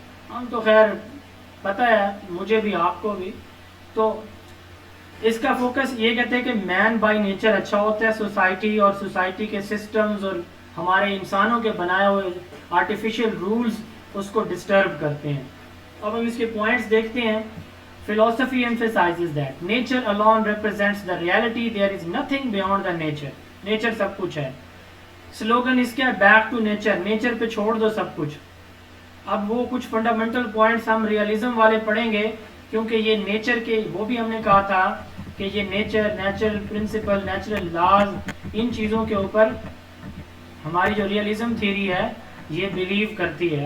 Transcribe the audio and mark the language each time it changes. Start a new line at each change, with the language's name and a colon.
Urdu: ہم تو خیر پتہ ہے مجھے بھی, آپ کو بھی. تو اس کا فوکس یہ کہتے ہیں کہ مین بائی نیچر اچھا ہوتا ہے, سوسائٹی اور سوسائٹی کے سسٹمز اور ہمارے انسانوں کے بنائے ہوئے آرٹیفیشیل رولز اس کو ڈسٹرب کرتے ہیں. اب ہم اس کے پوائنٹس دیکھتے ہیں.
English: Philosophy emphasizes that nature alone represents the reality. There is nothing beyond the nature.
Urdu: Nature سب کچھ ہے. سلوگن اس کے بیک ٹو نیچر, نیچر پہ چھوڑ دو سب کچھ. اب وہ کچھ فنڈامنٹل پوائنٹس ہم ریئلزم والے پڑھیں گے، کیونکہ یہ نیچر کے، وہ بھی ہم نے کہا تھا کہ یہ نیچرل پرنسپل، نیچرل لاز، ان چیزوں کے اوپر ہماری جو ریئلزم تھیوری ہے یہ بلیو کرتی ہے.